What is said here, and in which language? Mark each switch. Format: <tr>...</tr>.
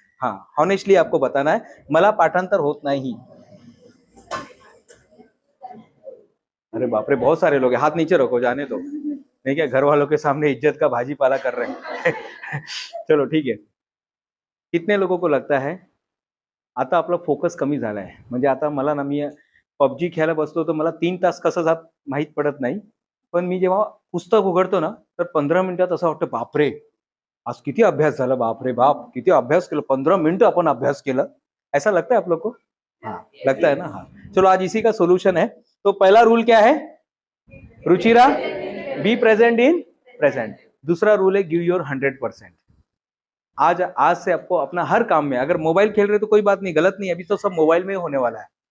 <hi>हाँ, हॉनेस्टली आपको बताना है,</hi> <mr>मला पाठांतर होत नहीं।</mr> <hi>अरे बाप रे, बहुत सारे लोग हैं, हाथ नीचे रखो, जाने दो, नहीं क्या घर वालों के सामने इज्जत का भाजीपाला कर रहे हैं। चलो ठीक है। कितने लोगों को लगता है</hi> <mr>आता आपला फोकस कमी झालाय? म्हणजे आता मला ना, मी पबजी खेळायला बसतो तर मला 3 तास कसं जात माहित पडत नाही, पण मी जेव्हा पुस्तक उघडतो ना, तर 15 मिनिटात असं वाटतं, बापरे आज किती अभ्यास झाला, बाप रे बाप किती अभ्यास केला, 15 मिनट अपन अभ्यास केला।</mr> <hi>ऐसा लगता है आप लोग को? हाँ, लगता है ना। हाँ, चलो आज इसी का सोल्यूशन है। तो पहला रूल क्या है Ruchira?</hi> <en>Be present in present.</en> <hi>दूसरा रूल है</hi> <en>Give your 100%।</en> <hi>आज से आपको अपना हर काम में, अगर मोबाइल खेल रहे तो कोई बात नहीं, गलत नहीं, अभी तो सब मोबाइल में ही होने वाला है।</hi>